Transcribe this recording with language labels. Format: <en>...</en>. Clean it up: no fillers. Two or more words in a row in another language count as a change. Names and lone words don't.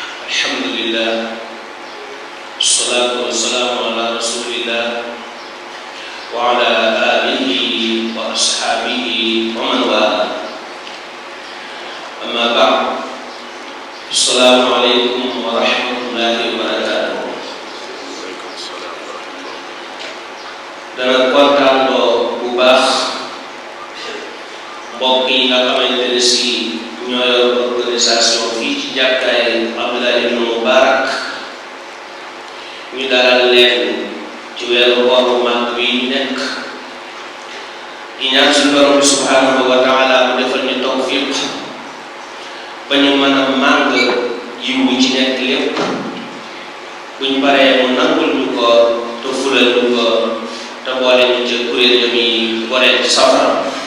<ar>الحمد لله، والصلاة والسلام على رسول الله وعلى آله وأصحابه ومن والى. أما بعد. السلام عليكم ورحمة الله وبركاته.</ar> <wo>Dana kontaan bu baax mbokk yi nga xamante ne si ñoo yor organisation fii ci jàkkaay Abdullah ibn Mubarak ñu dalal leen ci weeru koor bu mag wi ñu nekk di ñaan suñu borom bi</wo> <ar>سبحانه وتعالى</ar> <wo>mu defal ñu tawfiq ba ñu mën a màng yiw bu ci nekk lépp buñ paree mu nangul ñu ko te fulal ñu ko te boole ñu ci kuréel yi waree ci safara.</wo>